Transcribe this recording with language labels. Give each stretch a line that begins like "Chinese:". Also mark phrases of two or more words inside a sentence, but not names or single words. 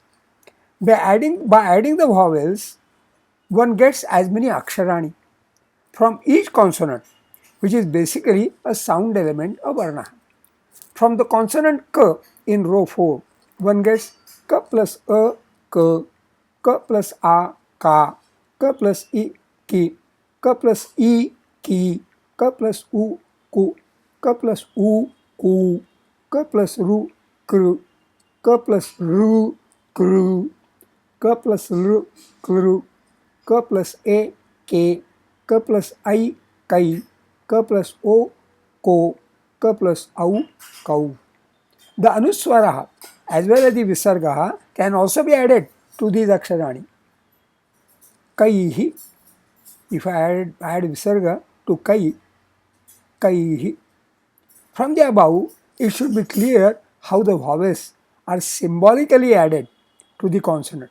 English: By adding the vowels, one gets as many aksharani from each consonant, which is basically a sound element of varna. From the consonant k in row 4, one gets k plus a, k, k plus a, ka, k plus I, ki, k plus I, ki, k plus u, ku, k plus u, ku, k plus ru, kru, k plus ru, kru, k plus ru, kru, k plus a, ke, k plus I, kai, k plus o, ko, k plus au, kau. The anuswaraha as well as the visargaha can also be added to these aksharani. Kaihi, if I add visarga to kai, kaihi. From the above, it should be clear how the vowels are symbolically added to the consonant.